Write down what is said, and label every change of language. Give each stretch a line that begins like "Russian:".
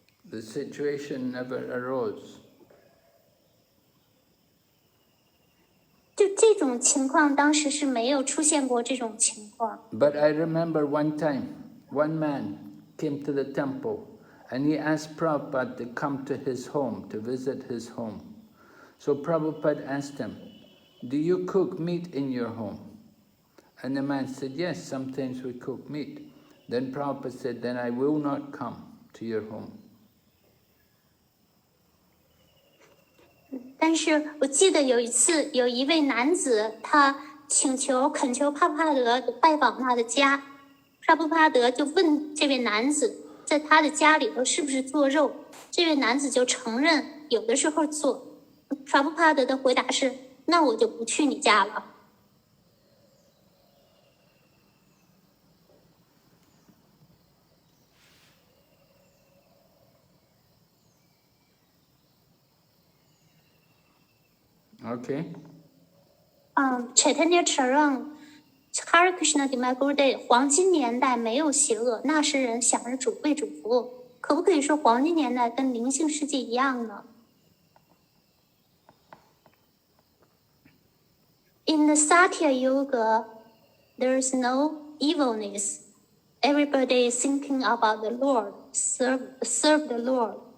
English: The situation never arose.
Chinese: 就这种情况，当时是没有出现过这种情况。
English: But I remember one time, one man came to the temple and he asked Prabhupada to come to his home, to visit his home. So Prabhupada asked him, do you cook meat in your home? And the man said, yes, sometimes we cook meat. Then Prabhupada said, then I will not come to your home.
Chinese: 但是我记得有一次，有一位男子，他恳求帕布帕德拜访他的家，帕布帕德就问这位男子，在他的家里头是不是做肉？这位男子就承认有的时候做。帕布帕德的回答是：那我就不去你家了。
English: Okay.
Chinese: Chaitanya Charan Hare Krishna Dimai Gurudev 黄金年代没有邪恶，那时人享着为主服务，可不可以说黄金年代跟灵性世界一样呢？
English: In the Satya Yuga, there is no evilness. Everybody is thinking about the Lord, serve the Lord.